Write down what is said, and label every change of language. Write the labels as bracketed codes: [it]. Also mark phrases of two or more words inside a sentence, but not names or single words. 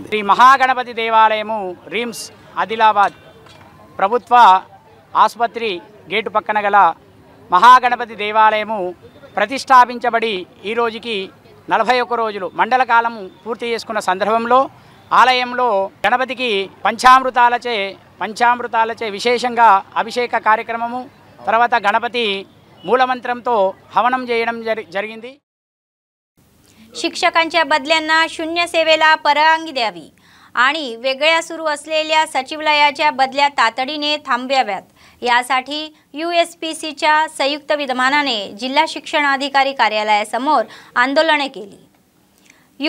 [te] శ్రీ మహాగణపతి దేవాలయము రిమ్స్ ఆదిలాబాద్ ప్రభుత్వ ఆసుపత్రి గేటు పక్కన గల మహాగణపతి దేవాలయము ప్రతిష్టాపించబడి ఈ రోజుకి 41 రోజులు మండల కాలం పూర్తి చేసుకున్న సందర్భంలో ఆలయంలో గణపతికి పంచామృతాలచే విశేషంగా అభిషేక కార్యక్రమము, తర్వాత గణపతి మూలమంత్రంతో హవనం చేయడం జరిగింది. [mr] शिक्षकांच्या बदल्यांना शून्य सेवेला परवानगी द्यावी आणि वेगळ्या सुरू असलेल्या सचिवालयाच्या बदल्या तातडीने थांबवाव्यात यासाठी USPCच्या संयुक्त विद्यमानाने जिल्हा शिक्षणाधिकारी कार्यालयासमोर आंदोलने केली।